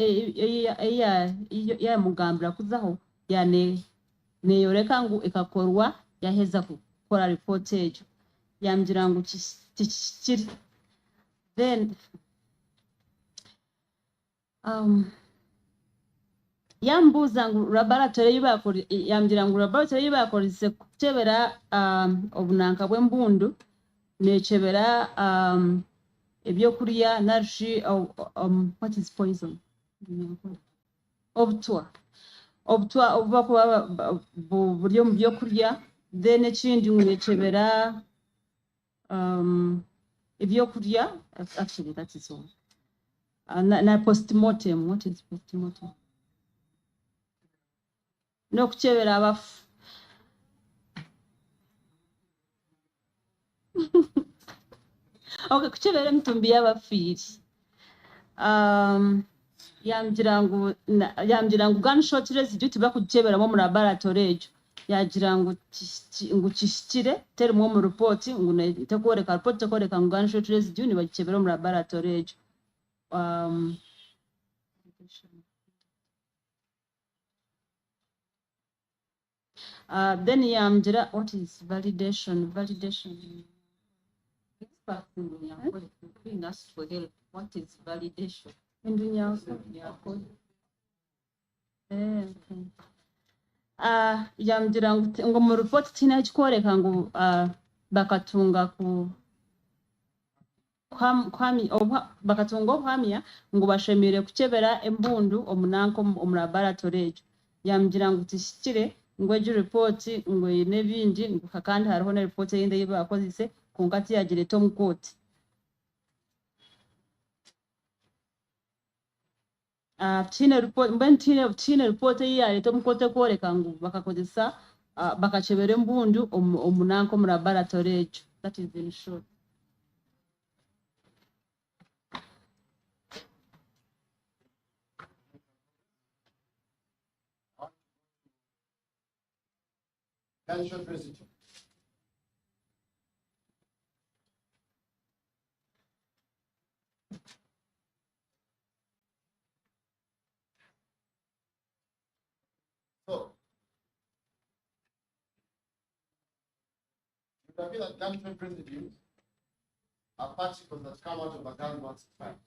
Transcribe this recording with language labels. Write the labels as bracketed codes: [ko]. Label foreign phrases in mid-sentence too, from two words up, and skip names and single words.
[nyn] yamugambira kuzaho neyoreka ngu ekakorwa yaheza kukora report ejo yamugira ngu tikikiri then yambuuza ngu laboratory yamugira ngu laboratory bakoze kuchebera obunanka bw'embundu nechebera ebyokurya narushi [en] what is poison [nyn] obutwa obubakuba buri omu byokurya then ekindi nechebera ebyokurya [en] actually that is all [nyn] na postmortem. [en] What is postmortem? [nyn] No kuchebera abafu okay kuchebera emitumbi y'abafiiri yamugira ngu [en] gunshot residue [nyn] tibakucheberamu mu laboratory ejo yagira ngu kishikire terimu mu report ngu tekworeka report tekworeka ngu [en] gunshot residue [nyn] nibakichebera mu laboratory ejo then yamugira [en] what is validation what is validation [nyn] yamugira ngu mu report tina kikworeka ngu bakatunga ku bakatunga obuhamya ngu bashemire kuchebera embundu omunanka omu laboratory ejo yamugira ngu tishikire ngu ejo report ngu nebindi ngu kandi hariho na report eyindi eyi bakozese konka tiyagireta omu court tine report eyi yareta omu court ekworeka ngu bakakozesa bakachebera embundu omunanka omu laboratory ejo. [en] That is in short. Gunshot residue. So, you can feel that gunshot residues are particles that come out of a gun once it's fired.